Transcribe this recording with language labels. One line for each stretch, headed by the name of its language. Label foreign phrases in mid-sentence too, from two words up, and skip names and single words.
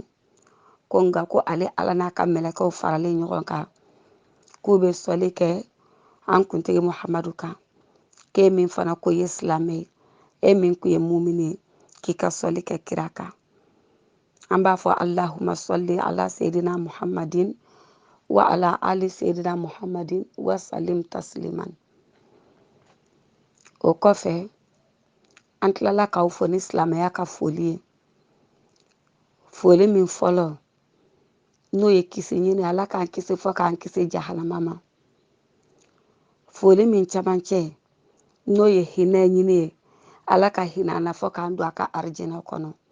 Bambara: Ko nka ko ale Ala n'a ka mɛlɛkɛw faralen ɲɔgɔn kan k'u bɛ sɔli kɛ an kuntigi Muhamadu kan. K'e min fana ko ye silamɛ ye, e min kun ye mumini ye, k'i ka sɔli kɛ kira kan.
Arabic: An b'a fɔ اللهم صل على سيدنا محمد وعلى آل سيدنا محمد وسلم تسليما.
Bambara: O kɔfɛ, an tilala k'aw fɔ ni silamɛya ka foli ye. Foli min fɔlɔ, n'o ye kisi ɲini, Ala k'an kisi fɔ k'an kisi jahanama ma. Foli min camancɛ, n'o ye hinɛ ɲini ye, Ala ka hinɛ an na fɔ k'an don a ka arijinɛ kɔnɔ.